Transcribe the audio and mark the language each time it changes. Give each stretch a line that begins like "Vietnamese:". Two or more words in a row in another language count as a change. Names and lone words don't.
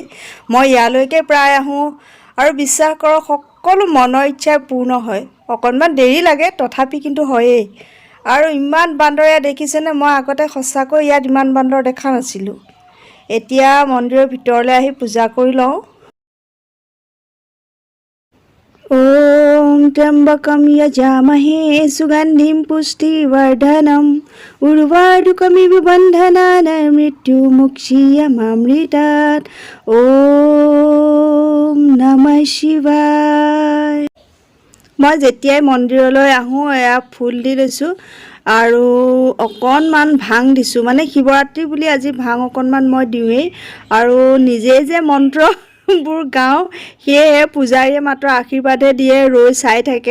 Assamese: মই ইয়ালৈকে প্ৰায় আহোঁ আৰু বিশ্বাস কৰক সকলো মনৰ ইচ্ছাই পূৰ্ণ হয়। অকণমান দেৰি লাগে তথাপি কিন্তু হয়েই। আৰু ইমান বান্দৰ ইয়াত দেখিছেনে? মই আগতে সঁচাকৈ ইয়াত ইমান বান্দৰ দেখা নাছিলোঁ। এতিয়া মন্দিৰৰ ভিতৰলৈ আহি পূজা কৰি লওঁ।
Sanskrit: ॐ त्र्यम्बकं यजामहे सुगन्धिं पुष्टिवर्धनम् उर्वारुकमिव बन्धनान् मृत्युमुक्षीयमामृतात् ॐ नमः शिवाय।
Assamese: মই যেতিয়াই মন্দিৰলৈ আহোঁ এয়া ফুল দি লৈছোঁ আৰু অকণমান ভাং দিছোঁ, মানে শিৱৰাত্ৰি বুলি আজি ভাং অকণমান মই দিওঁৱেই। আৰু নিজেই যে মন্ত্ৰবোৰ গাওঁ সেয়েহে পূজাৰীয়ে মাত্ৰ আশীৰ্বাদহে দিয়ে, ৰৈ চাই থাকে।